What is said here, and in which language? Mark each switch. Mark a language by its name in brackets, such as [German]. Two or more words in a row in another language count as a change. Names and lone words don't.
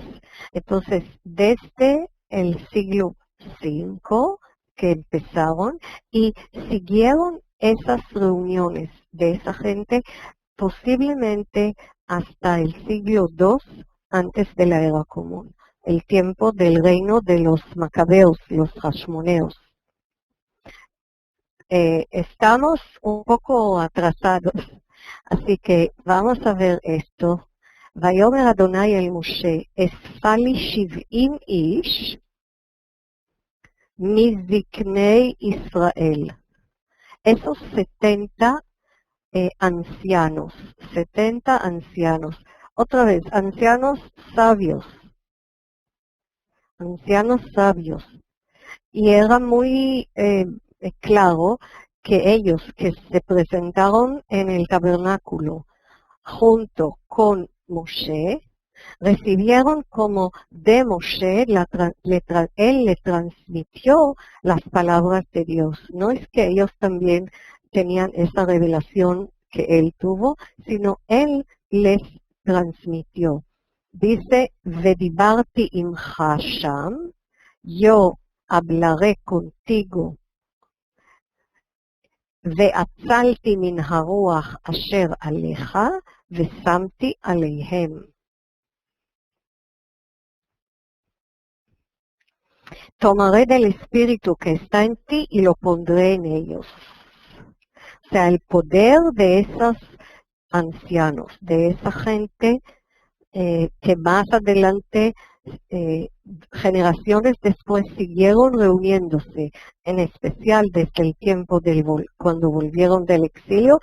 [Spanish] Entonces, desde el siglo V que empezaron y siguieron esas reuniones de esa gente posiblemente hasta el siglo II antes de la era común, el tiempo del reino de los macabeos, los hashmoneos. Estamos un poco atrasados, así que vamos a ver esto. [Hebrew] ויאמר אדוני אל משה, אספה לי 70 איש מזקני ישראל. [Spanish] Esos 70 ancianos, 70 ancianos. Otra vez, ancianos sabios. Ancianos sabios. Y era muy claro que ellos que se presentaron en el tabernáculo junto con Moshe, recibieron como de Moshe, él le transmitió las palabras de Dios. No es que ellos también tenían esa revelación que él tuvo, sino él les transmitió. Dice, [Hebrew] ודברתי עמך שם, [Spanish] yo hablaré contigo, [Hebrew] ואצלתי מן הרוח אשר עליך, ושמתי עליהם. [Spanish] Tomaré del espíritu que está en ti y lo pondré en ellos. O sea, el poder de esos ancianos, de esa gente que más adelante, generaciones después, siguieron reuniéndose, en especial desde el tiempo cuando volvieron del exilio.